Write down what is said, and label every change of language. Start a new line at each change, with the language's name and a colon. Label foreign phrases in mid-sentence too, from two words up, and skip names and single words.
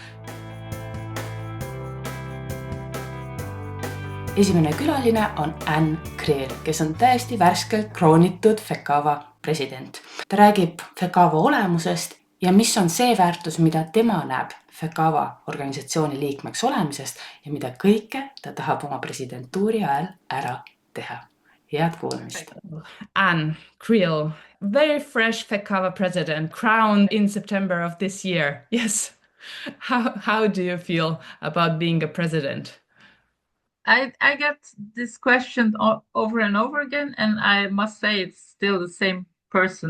Estonian: Esimene külaline on Ann Creel, kes on täiesti värskelt kroonitud WSAVA president. Ta räägib WSAVA olemusest ja mis on see väärtus, mida tema näeb WSAVA organisatsiooni liikmeks olemisest ja mida kõike ta tahab oma presidentuuri ajal ära teha. Head kuulamist.
English: Ann Creel, very fresh WSAVA president, crowned in September of this year. Yes. How do you feel about being a president? I get this question over and over again, and I must say it's still the same person.